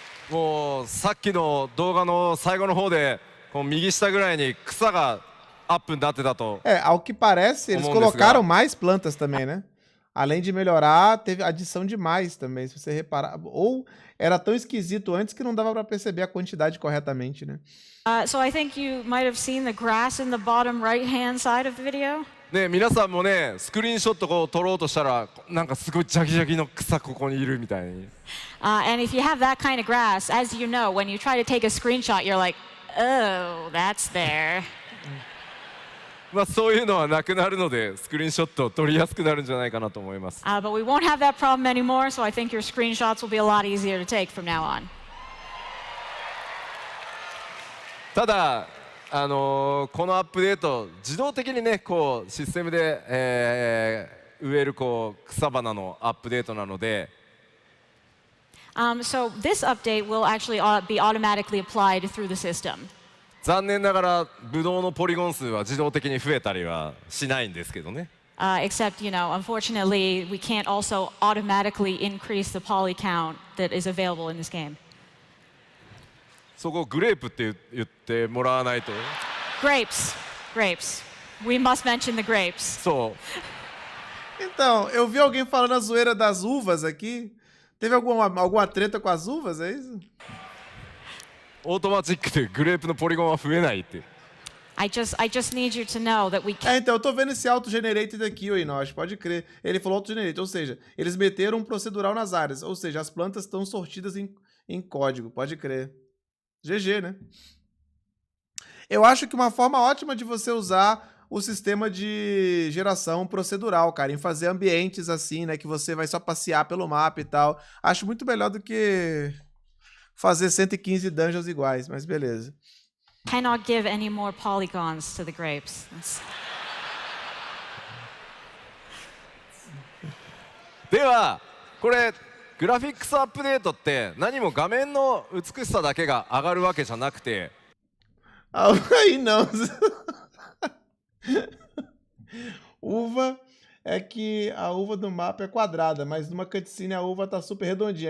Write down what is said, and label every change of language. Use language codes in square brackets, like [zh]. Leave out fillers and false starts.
[ja] もうさっきの動画の最後の方でこう右下ぐらいに草がアップになってたと。 [pt] Ao que parece, eles colocaram mais plantas também, né? Além de melhorar, teve adição de mais também, se você reparar. Ou era tão esquisito antes que não dava pra perceber a quantidade corretamente, né? [en] So I think you might have seen the grass in the bottom right-hand side of the video. [ja] ね、皆さんもねスクリーンショットこう撮ろうとしたらなんかすごいジャギジャギの草ここにいるみたいに。 [en] And if you have that kind of grass, as you know, when you try to take a screenshot, you're like, oh, that's there. [ja] まあそういうのはなくなるのでスクリーンショットを撮りやすくなるんじゃないかなと思います。 [en] But we won't have that problem anymore, so I think your screenshots will be a lot easier to take from now on. [ja] ただこのアップデート自動的にねこうシステムで、植えるこう草花のアップデートなので。 [en] So this update will actually be automatically applied through the system. [ja] 残念ながらブドウのポリゴン数は自動的に増えたりはしないんですけどね。 [en] Except, you know, unfortunately, we can't also automatically increase the poly count that is available in this game. [ja] そこグレープって言ってもらわないと。 [en] Grapes. Grapes. We must mention the grapes. [ja] そう。 [pt] Então, eu vi alguém falando a zoeira das uvas aqui. Teve alguma treta com as uvas, é isso? [ja] オートマチックでグレープのポリゴンは増えないって。 [en] I just need you to know that we can't. [pt] Então, eu tô vendo esse auto-generated aqui, o Inosh, pode crer. Ele falou auto-generated, ou seja, eles meteram um procedural nas áreas, ou seja, as plantas estão sortidas em código, pode crer. GG, né? Eu acho que uma forma ótima de você usar o sistema de geração procedural, cara, em fazer ambientes assim, né, que você vai só passear pelo mapa e tal. Acho muito melhor do que fazer 115 dungeons iguais, mas beleza. [en] Cannot give any more polygons to the grapes. [ja] ではこれグラフィックスアップデートって何も画面の美しさだけが上がるわけじゃなくて。 [pt] Aí não. Uva é que a uva do mapa é quadrada, mas numa cutscene a uva tá super redondinha.